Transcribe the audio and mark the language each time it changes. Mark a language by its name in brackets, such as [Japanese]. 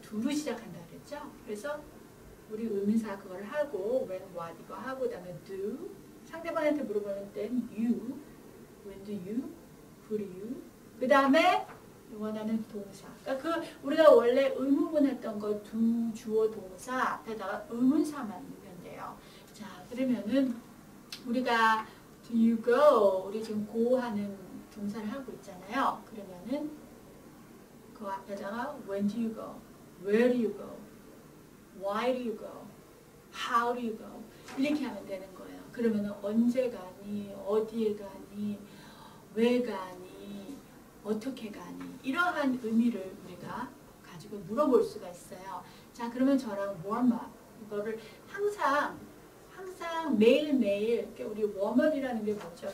[Korean] do로 시작한다 그랬죠? 그래서 우리 의문사 그걸 하고 [English] when, what [Korean] 이거 하고 그다음에 do 상대방한테 물어보는 땐 [English] you, when do you, who do you [Korean] 그 다음에 원하는 동사 그러니까 그 우리가 원래 의문문 했던 거 do, 주어, 동사 앞에다가 의문사만 넣으면 돼요. 자 그러면은 우리가 [English] do you go [Korean] 우리 지금 go 하는 동사를 하고 있잖아요. 그러면은 그 앞에다가 [English] when do you go, where do you go Why do you go? How do you go? [Korean] 이렇게 하면 되는 거예요. 그러면 언제 가니? 어디에 가니? 왜 가니? 어떻게 가니? 이러한 의미를 우리가 가지고 물어볼 수가 있어요. 자, 그러면 저랑 warm up 이거를 항상 매일매일 우리 웜업이라는 게 뭐죠?